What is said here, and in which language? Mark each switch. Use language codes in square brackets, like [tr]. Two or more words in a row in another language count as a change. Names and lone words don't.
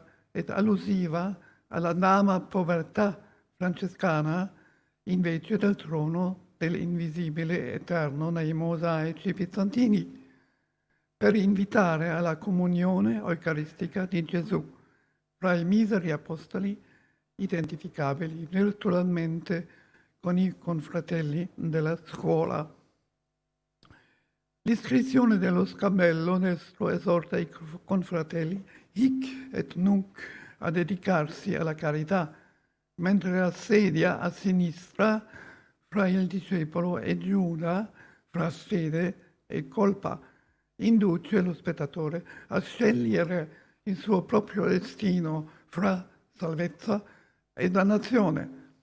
[it] ed allusiva alla dama povertà francescana invece del trono dell'invisibile eterno nei mosaici bizantini, per invitare alla comunione eucaristica di Gesù fra i miseri apostoli identificabili virtualmente con i confratelli della scuola. L'iscrizione dello scabello destro esorta i confratelli [la] hic et nunc [it] a dedicarsi alla carità, mentre la sedia a sinistra fra il discepolo e Giuda fra fede e colpa, induce lo spettatore a scegliere il suo proprio destino fra salvezza e dannazione.